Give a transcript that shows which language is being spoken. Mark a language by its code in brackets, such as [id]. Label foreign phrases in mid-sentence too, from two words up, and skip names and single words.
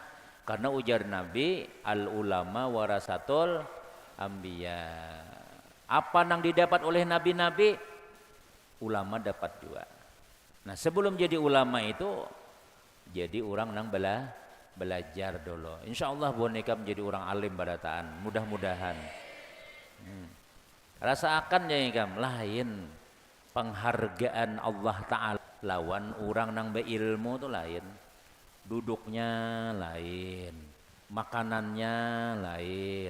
[id] Karena ujar Nabi, [ar] العلماء ورثة الأنبياء. [id] Apa yang didapat oleh nabi-nabi, ulama dapat juga. Nah, sebelum jadi ulama itu jadi orang yang belajar dulu. Insya Allah boneka menjadi orang alim barataan. Mudah-mudahan. Rasakan ya ikam lain penghargaan Allah Ta'ala lawan orang yang berilmu itu lain. Duduknya lain, makanannya lain.